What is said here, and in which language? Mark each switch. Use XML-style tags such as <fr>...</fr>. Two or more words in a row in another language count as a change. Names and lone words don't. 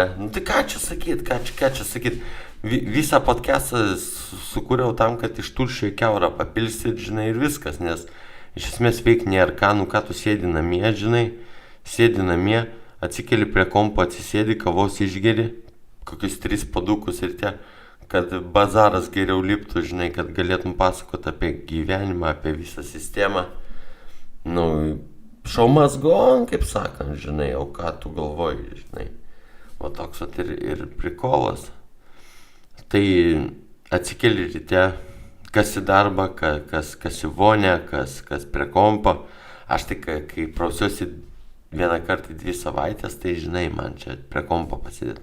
<lt>Nu tai ką čia sakyt, Visą podcastą sukūriau tam, kad iš tuščio į kiaurą papilsit, žinai, ir viskas, nes iš esmės veik nėra ką, nu ką tu sėdi namie, žinai, atsikeli prie kompo, atsisėdi, kavos išgeri, kokius 3 padukus ir kad bazaras geriau liptų, žinai, kad galėtum pasakoti apie gyvenimą, apie visą sistemą. Nu,</lt> <en>show must go on,</en> <lt>kaip sakant, žinai, o ką tu galvoji, žinai. O toks ir prikolas. Tai atsikeli ryte, kas į darbą, kas į vonę, kas prie kompo. Aš tai, kai prausiuosi vieną kartą į 2 savaitės, tai žinai, man čia prie kompo pasidėti.</lt>